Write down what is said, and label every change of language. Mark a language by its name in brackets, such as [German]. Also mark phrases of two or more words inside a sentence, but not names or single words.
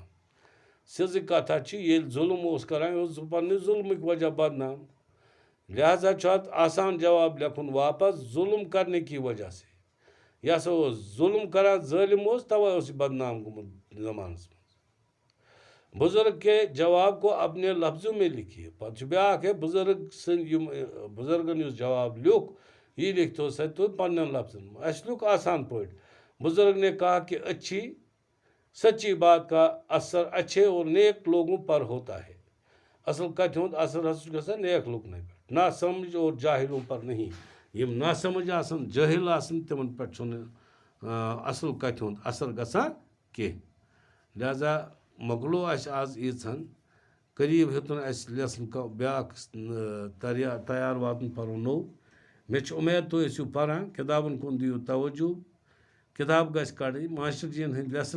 [Kashmiri] سیٚزٕے کتھا چھِ ییٚلہِ ظُلم اوس کران یہِ اوس پننہِ ظُلمٕکۍ وجہ بدنام. لہذا چھُ اتھ آسان جواب لیکھُن واپس [Urdu] ظلم کرنے کی وجہ سے [Kashmiri] یہ ہسا اوس ظلم کران ظٲلم اوس توے اوس یہ بدنام گوٚمُت زمانس منٛز [Urdu] بزرگ کے جواب کو اپنے لفظوں میں لکھیے [Kashmiri] پتہٕ چھُ بیٛاکھ ہے بزرگ سٕنٛدۍ یِم بزرگن یُس جواب لیوٚکھ یہ لکھتو سا تو پننٮ۪ن لفظن منٛز اَسہِ لیوٚکھ آسان پٲٹھۍ [Urdu] بزرگ نے کہا کہ اچھی سچی بات کا اثر اچھے اور نیک لوگوں پر ہوتا ہے [Kashmiri] اصل کتھِ ہُنٛد اثر ہسا چھُ گژھان نیک لُکنٕے پٮ۪ٹھ [Urdu] نا سمجھ اور جاہلوں پر نہیں [Kashmiri] یِم نا سمجھ آسان جٲہِل آسان تِمن پٮ۪ٹھ چھُنہٕ اصل کتھِ ہُنٛد اثر گژھان کینٛہہ لہذا مۄکلو اَسہِ آز ییٖژہن قریٖب ہیوٚتُن اَسہِ لیسن بیٛاکھ تیار واتُن پَرُن نوٚو مےٚ چھِ اُمید تُہۍ ٲسِو پران کِتابن کُن دِیِو توجہ کِتاب گژھِ کڑٕنۍ ماسٹر جی ین ہٕنٛدۍ لیسن